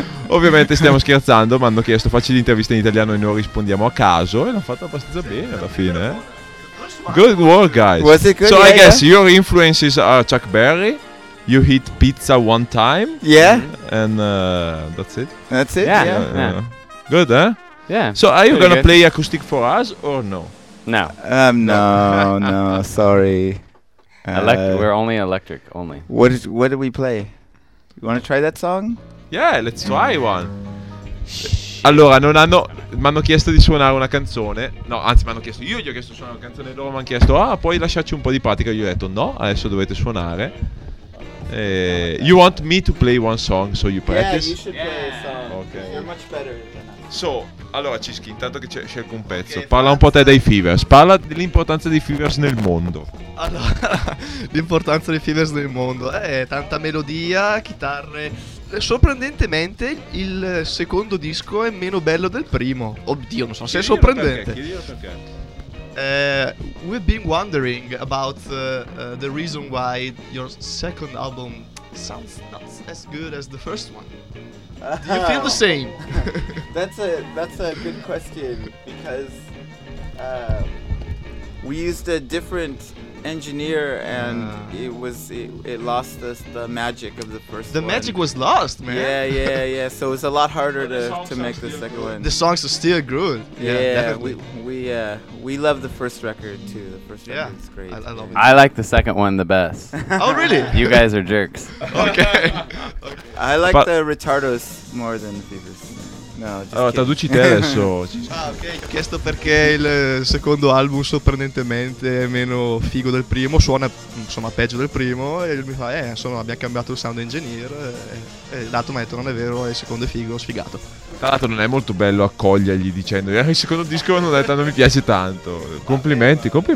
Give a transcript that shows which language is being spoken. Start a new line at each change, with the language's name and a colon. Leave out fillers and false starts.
Italian: Ovviamente stiamo scherzando, ma hanno chiesto facci l'intervista in italiano e noi rispondiamo a caso e l'ha fatta abbastanza bene alla fine.
English: Good work, guys. Was it good? So I guess your influences are Chuck Berry, you eat pizza one time, and that's it. Yeah. Good, eh? Yeah. So are you gonna play acoustic for us or no? No. No, sorry. We're only electric, only. What do we play? You want to try that song? Yeah, let's try one.
Italian: Allora, non hanno... Mi hanno chiesto di suonare una canzone. No, anzi, mi hanno chiesto... Io gli ho chiesto di suonare una canzone. Loro mi hanno chiesto... Ah, puoi lasciarci un po' di pratica. Gli ho detto no, adesso dovete suonare.
English: You want me to play one song, so you practice? Yeah, you should play a song. Okay. You're much better than us. So...
Italian: Allora, Cischi, intanto che scelgo un pezzo, okay, parla un po' te dei Fevers, parla dell'importanza dei Fevers nel mondo. Allora, l'importanza dei Fevers nel mondo, tanta melodia, chitarre. Sorprendentemente, il secondo disco è meno bello del primo. Oddio, non so se è sorprendente. Perché.
English: We've been wondering about the reason why your second album sounds not as good as the first one. Do you feel the same? That's a good question, because we used a different engineer and it lost the magic of the first one. Magic was lost, man. Yeah. So it was a lot harder to make the second one. The songs are still good. Yeah, we love the first record too. The first record is great. I love it. I like the second one the best. Oh really? You guys are jerks. Okay. I like the Retardos more than the Fevers.
Italian: Allora, traduci te adesso. Ho chiesto perché il secondo album sorprendentemente è meno figo del primo, suona insomma peggio del primo, e lui mi fa insomma abbiamo cambiato il sound engineer e l'altro mi ha detto non è vero, il secondo è figo, sfigato. Tra l'altro non è molto bello accogliergli dicendo il secondo disco non, è tanto, non mi piace tanto. Complimenti.